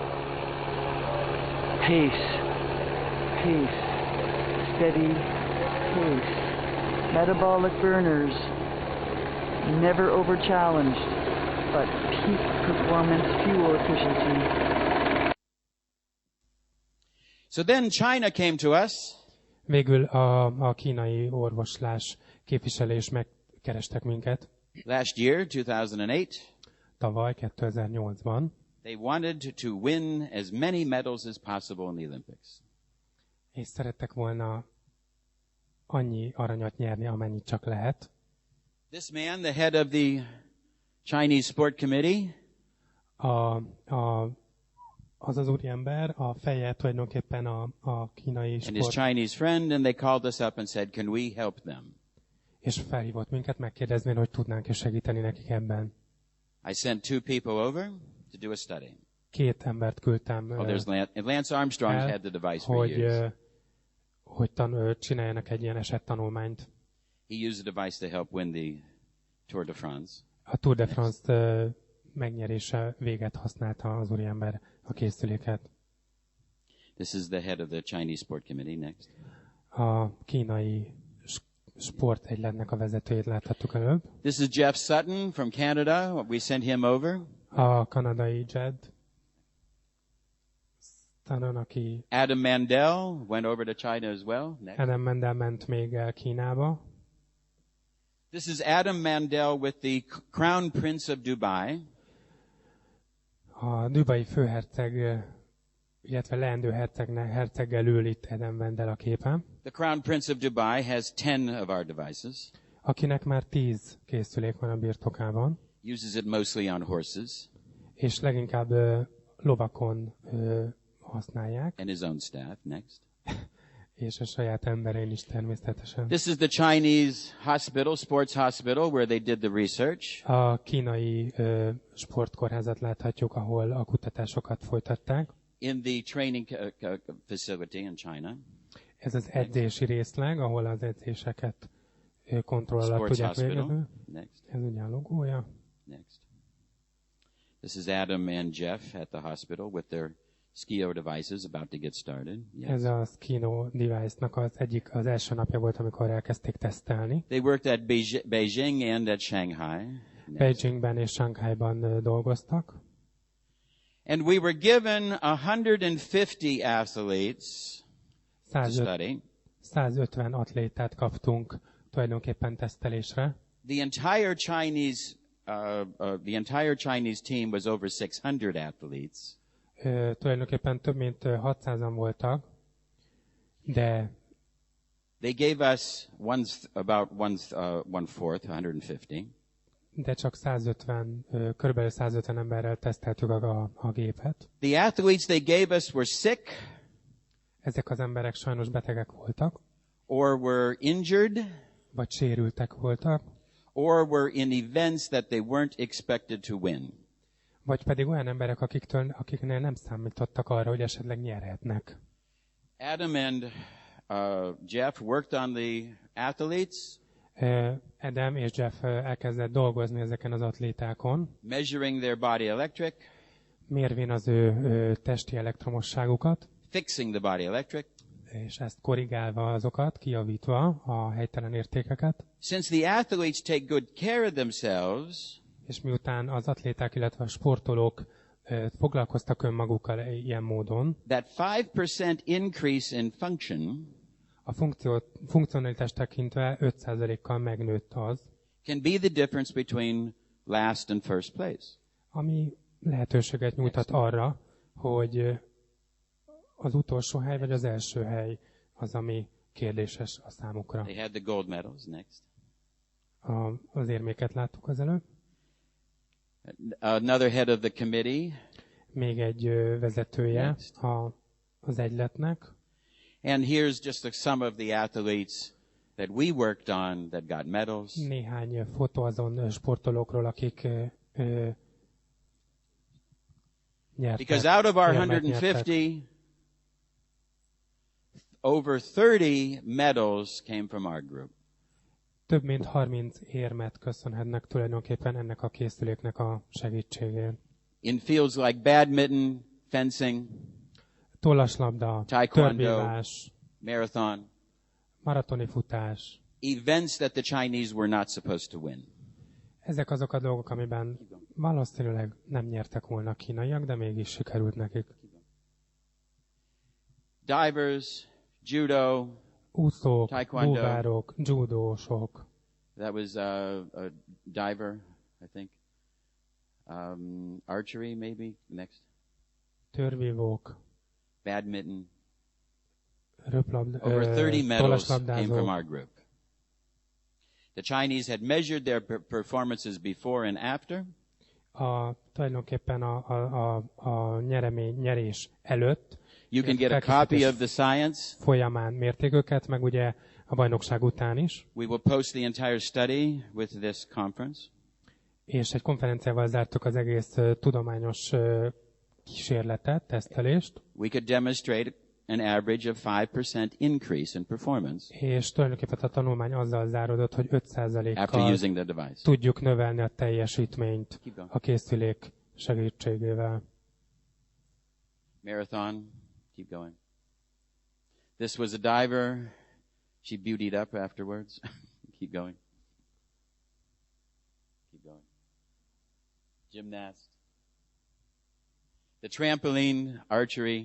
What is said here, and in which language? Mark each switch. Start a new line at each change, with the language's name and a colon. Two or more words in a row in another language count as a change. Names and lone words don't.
English: Pace, pace, steady pace. Metabolic burners, never over-challenged, but peak performance fuel efficiency. So then China came to us.
Hungarian: Végül a kínai orvoslás képviselés megkerestek minket.
English: Last year, 2008.
Hungarian: Tavaly, 2008-ban.
English: They wanted to win as many medals as possible in the Olympics.
Hungarian: És szerettek volna annyi aranyat nyerni, amennyit csak lehet.
English: This man, the head of the Chinese Sport Committee,
Hungarian: az úriember, a feje tulajdonképpen a kínai
English: and his sport, Chinese friend, and they called us up and said, can we help them?
Hungarian: és felhívott minket megkérdezni, hogy tudnánk-e segíteni nekik ebben.
English: I sent 2 people over to do a study.
Hungarian: 2 embert küldtem
English: There's Lance Armstrong had the device for years.
Hungarian: hogy csináljanak egy ilyen esettanulmányt.
English: He used a device to help win the Tour de France.
Hungarian: A Tour de France megnyerése véget használta az úriember a készüléket.
English: This is the head of the Chinese Sport Committee. Next.
Hungarian: A kínai sportegyletnek a vezetőjét láthattuk előbb.
English: This is Jeff Sutton from Canada. We sent him over.
Hungarian: A kanadai Jed Sutton, aki...
English: Adam Mandel went over to China as well. Next.
Hungarian: Adam Mandel ment még el Kínába.
English: This is Adam Mandel with the Crown Prince of Dubai.
Hungarian: A dubai főherceg, illetve leendő herceggel ül itt Adam Mandel a képen.
English: The Crown Prince of Dubai has 10 of our devices.
Hungarian: Akinek már 10 készülék van a birtokában.
English: Uses it mostly on horses.
Hungarian: És leginkább lovakon használják.
English: And his own staff. Next.
Hungarian: És a saját emberein is természetesen.
English: This is the Chinese hospital, sports hospital, where they did the research.
Hungarian: A kínai sportkórházat láthatjuk, ahol a kutatásokat folytatták.
English: In the training facility in China.
Hungarian: Ez az edzési részleg, ahol az edzéseket kontroll alatt tudják végezni. Ez ugye a logója.
English: Next. This is Adam and Jeff at the hospital with their Skio devices about to get started. Yes.
Hungarian: Ez a Skio device-nak az első napja volt, amikor elkezdték tesztelni.
English: They worked at Beijing and at Shanghai.
Hungarian: Beijingben és Shanghaiban dolgoztak.
English: And we were given 150 athletes to study.
Hungarian: 150 atlétát kaptunk tulajdonképpen tesztelésre.
English: The entire Chinese team was over 600 athletes.
Hungarian: Tulajdonképpen több mint 600-an voltak, de
English: they gave us about one fourth, 150.
Hungarian: De csak 150, körülbelül 150 emberrel teszteltük a gépet.
English: The athletes they gave us were sick.
Hungarian: Ezek az emberek sajnos betegek voltak.
English: Or were injured.
Hungarian: Vagy sérültek voltak.
English: Or were in events that they weren't expected to win.
Hungarian: Vagy pedig olyan emberek, akiknél nem számítottak arra, hogy esetleg nyerhetnek.
English: Adam and Jeff worked on the athletes.
Hungarian: Adam és Jeff elkezdett dolgozni ezeken az atlétákon.
English: Measuring their body electric.
Hungarian: Mérvén az ő testi elektromosságukat.
English: Fixing the body electric.
Hungarian: És ezt korrigálva azokat, kijavítva a helytelen értékeket.
English: Since the athletes take good care of themselves.
Hungarian: És miután az atléták, illetve a sportolók foglalkoztak önmagukkal ilyen módon,
English: that 5% increase in function,
Hungarian: a funkcionalitást tekintve 5%-kal megnőtt az,
English: can be the difference between last and first place.
Hungarian: Ami lehetőséget nyújtat arra, hogy az utolsó hely vagy az első hely az, ami kérdéses a számukra.
English: They had the gold medals. Next.
Hungarian: Az érméket láttuk az előbb.
English: Another head of the committee.
Hungarian: Még egy vezetője az egyletnek.
English: And here's just some of the athletes that we worked on that got medals.
Hungarian: Néhány fotó azon sportolókról, akik nyertek.
English: Because out of our
Hungarian: érmet
English: 150, over 30 medals came from our group.
Hungarian: Több mint 30 érmet köszönhetnek tulajdonképpen ennek a készüléknek a segítségén.
English: In fields like badminton, fencing,
Hungarian: Tollaslabda,
English: taekwondo,
Hungarian: törvívás,
English: marathon,
Hungarian: maratoni futás.
English: events that the Chinese were not supposed to win.
Hungarian: Ezek azok a dolgok, amiben valószínűleg nem nyertek volna a kínaiak, de mégis sikerült nekik.
English: Divers, judo,
Hungarian: Úszók,
English: taekwondo.
Hungarian: búvárok, judósok.
English: That was a diver, I think. Archery, maybe, next.
Hungarian: Törvívók,
English: Badminton.
Hungarian: röplabdázók,
English: Over 30 medals came from
Hungarian: tollaslabdázók.
English: our group. The Chinese had measured their performances before and after.
Hungarian: Tulajdonképpen a nyerés előtt
English: You can get a copy of the science.
Hungarian: folyamán mérték őket, meg ugye a bajnokság után is.
English: We will post the entire study with this conference.
Hungarian: És egy konferenciával zártuk az egész tudományos kísérletet, tesztelést.
English: We could demonstrate an average of 5% increase in performance
Hungarian: És tulajdonképpen a tanulmány azzal záródott, hogy
English: after
Hungarian: 5%-kal
English: using the device.
Hungarian: tudjuk növelni a teljesítményt a készülék segítségével.
English: Marathon, keep going. This was a diver. She beautied up afterwards. Keep going. Keep going. Gymnast. The trampoline archery.